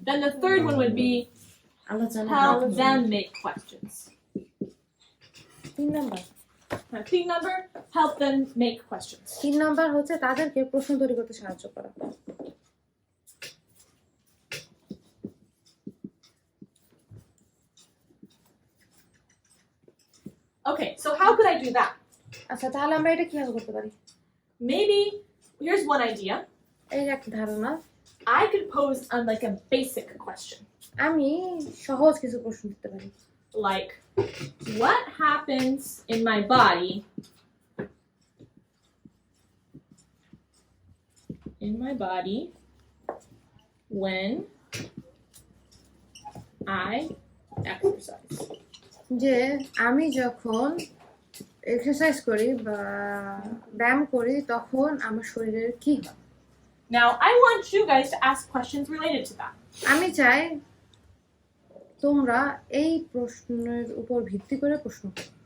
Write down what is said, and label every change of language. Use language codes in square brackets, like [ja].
[en] Then the third one would be [bn] আলোচনা [en] help them make questions. [bn] 3 number, [en] 3 number, help them make questions. [bn] 3 number হচ্ছে তাদেরকে প্রশ্ন তৈরি করতে সাহায্য করা। [en] Okay, so how could I do that? [bn] আচ্ছা তাহলে আমরা এটা কিভাবে করতে পারি? [en] Maybe here's one idea. [bn] এই একটা ধারণা, [en] I could pose like a basic question. [bn] আমি সহজ কিছু প্রশ্ন দিতে পারি, [en] Like, what happens in my body when I exercise? [bn] যে আমি যখন এক্সারসাইজ করি বা ব্যায়াম করি তখন আমার শরীরের কি হয়। [en] Now, I want you guys to ask questions related to that. [bn] আমি চাই তোমরা এই প্রশ্নের উপর ভিত্তি করে প্রশ্ন করো।